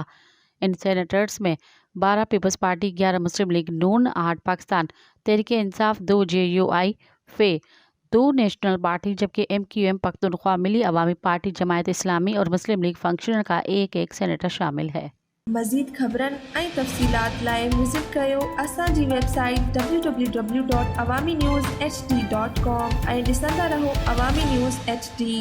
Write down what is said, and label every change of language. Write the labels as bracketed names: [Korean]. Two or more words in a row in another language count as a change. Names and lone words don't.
[Urdu] ان سینیٹرز میں 12 پیپلز پارٹی، 11 مسلم لیگ نون، 8 پاکستان تحریک انصاف، 2 JUI فے، 2 نیشنل پارٹی جبکہ MQM پختونخوا ملی عوامی پارٹی، جماعت اسلامی اور مسلم لیگ فنکشنل کا ایک سینیٹر شامل ہے۔ [Sindhi] مزید خبرن ऐं तफ़सीलात लाइ विज़िट कयो असांजी वेबसाइट www.awamiNewsHD.com ऐं ॾिसंदा रहो अवामी न्यूज़ HD।